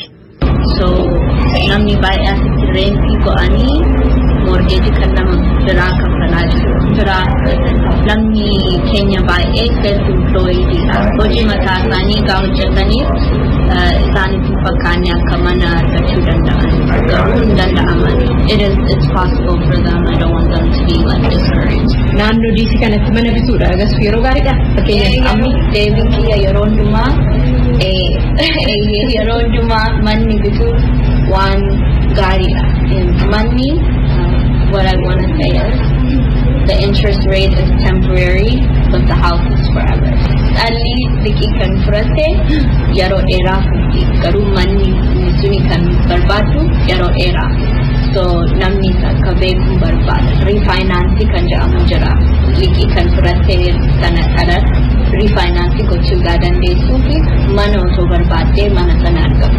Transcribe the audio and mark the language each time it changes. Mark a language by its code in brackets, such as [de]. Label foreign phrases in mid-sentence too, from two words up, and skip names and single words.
[om] So namni baay'ee asitti reentii go'anii morgeejii kan nama biraa kaffalaa jiru. Namni keenya baay'ee self-employed hojii mataa isaanii gaa hojjetaniif isaanitti fakkaanii akka mana argachuu danda'an garuu hin danda'aman. [en] It's possible for them. I don't want them to be like discouraged. [om] Naannoo DC kanatti mana bituudha agarsiisu yeroo gaariidha. Fakkeenyaaf amma deebiin kiyya yeroo hundumaa manni bituu waan gaariidha. [en] Manni what I want to say is the interest rate is temporary, but the house is forever. [om] Alli liqii kan fudhate yeroo dheeraa fuudhi garuu manni suni kan barbaadu yeroo dheeraa. So namni akka beeku barbaada. Refinance kan jedhamu jira. Liqii kan fudhate sana kana refinance gochuu dandeessuu fi mana otoo barbaadee mana sana argamu.